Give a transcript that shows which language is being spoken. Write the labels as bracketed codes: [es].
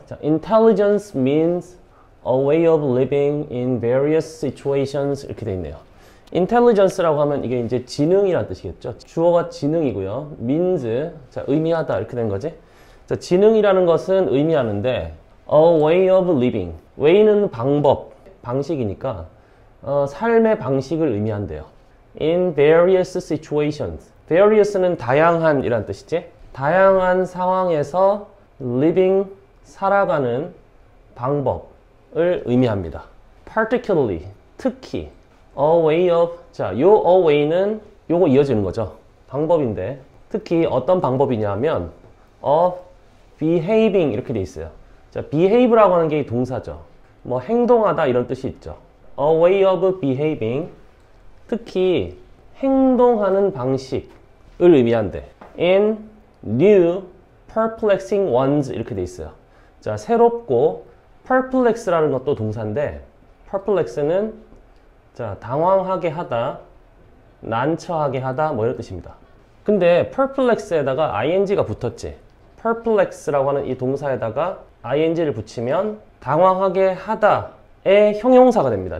[en] 자, intelligence means a way of living in various situations [ko] 이렇게 돼 있네요. intelligence라고 하면 이게 이제 지능이란 뜻이겠죠. 주어가 지능이고요. means, 자, 의미하다 이렇게 된 거지. 자, 지능이라는 것은 의미하는데 [en] a way of living, [ko] way는 방법, 방식이니까 삶의 방식을 의미한대요. [en] in various situations, [ko] various는 다양한 이란 뜻이지. 다양한 상황에서 living, 살아가는 방법을 의미합니다. particularly, 특히 [en] a way of, [ko] 자, 요 a way는 요거 이어지는 거죠. 방법인데 특히 어떤 방법이냐면 [en] of behaving [ko] 이렇게 돼 있어요. 자, behave라고 하는 게 동사죠. 뭐 행동하다 이런 뜻이 있죠. [en] a way of behaving, [ko] 특히 행동하는 방식을 의미한대. [en] in new perplexing ones [ko] 이렇게 돼 있어요. 자, 새롭고 perplex라는 것도 동사인데 perplex는 자, 당황하게 하다, 난처하게 하다 뭐 이런 뜻입니다. 근데 perplex에다가 ing가 붙었지. perplex라고 하는 이 동사에다가 ing를 붙이면 당황하게 하다의 형용사가 됩니다.